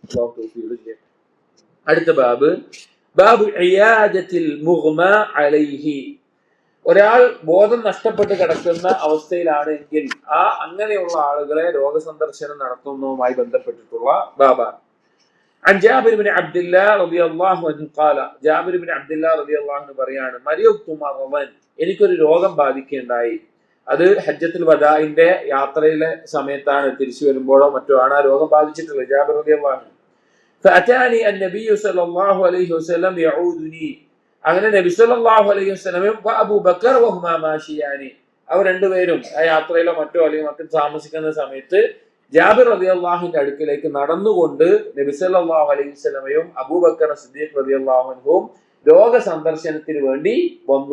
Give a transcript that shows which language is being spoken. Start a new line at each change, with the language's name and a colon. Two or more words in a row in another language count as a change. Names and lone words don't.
Malayalam: അടുത്ത
Arabic: باب عيادة المغمى عليه,
Malayalam: ഒരാൾ ബോധം നഷ്ടപ്പെട്ട് കിടക്കുന്ന അവസ്ഥയിലാണെങ്കിൽ അങ്ങനെയുള്ള ആളുകളെ രോഗസന്ദർശനം നടത്തുന്നതുമായി ബന്ധപ്പെട്ടിട്ടുള്ള ബാബാണ്.
Arabic: عن جابر بن عبد الله رضي الله عنه قال جابر بن عبد الله رضي الله عنه പറയാണ് مرضت مرضا
Malayalam: എനിക്കൊരു രോഗം ബാധിക്കുകയുണ്ടായി. അത് ഹജ്ജത്തുൽ വദാഇന്റെ യാത്രയിലെ സമയത്താണ്, തിരിച്ചു വരുമ്പോഴോ മറ്റോ ആണ് ആ രോഗം ബാധിച്ചിട്ടുള്ളത്. ജാബിർ
Arabic: رضي الله عنه فأتاني النبي صلى الله عليه وسلم يعودني,
Malayalam: അങ്ങനെ നബി
Arabic: صلى الله عليه وسلم
Malayalam: അബൂബക്കർ
Arabic: وهما ماشيان,
Malayalam: അവർ രണ്ടുപേരും ആ യാത്രയിലോ മറ്റോ അല്ലെങ്കിൽ മറ്റും താമസിക്കുന്ന സമയത്ത് ജാബിർ റളിയല്ലാഹുവിന്റെ അടുക്കിലേക്ക് നടന്നുകൊണ്ട് നബി
Arabic: صلى الله عليه وسلم
Malayalam: അബൂബക്കർ സിദ്ദീഖ് റളിയല്ലാഹു അൻഹുവും രോഗ സന്ദർശനത്തിന് വേണ്ടി വന്നു.